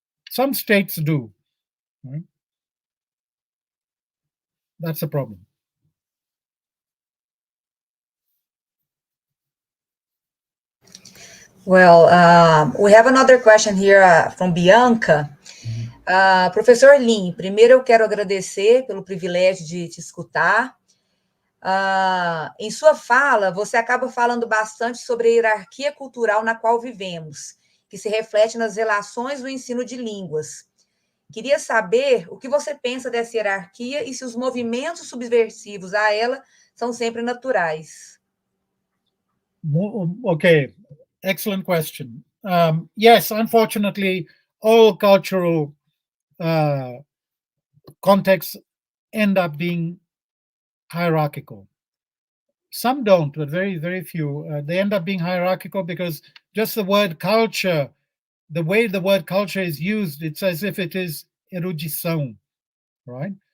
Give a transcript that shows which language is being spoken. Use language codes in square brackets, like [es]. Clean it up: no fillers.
[en] Some states do. Right? That's a problem. Well, we have another question here from Bianca. [pt] Professor Lynn, primeiro eu quero agradecer pelo privilégio de te escutar. Em sua fala, você acaba falando bastante sobre a hierarquia cultural na qual vivemos, que se reflete nas relações do ensino de línguas. Queria saber o que você pensa dessa hierarquia e se os movimentos subversivos a ela são sempre naturais. [en] Okay, excellent question. Yes, unfortunately, all cultural contexts end up being hierarchical. Some don't, but very, very few. They end up being hierarchical because just the word culture, the way the word culture is used, it's as if it is erudição, right?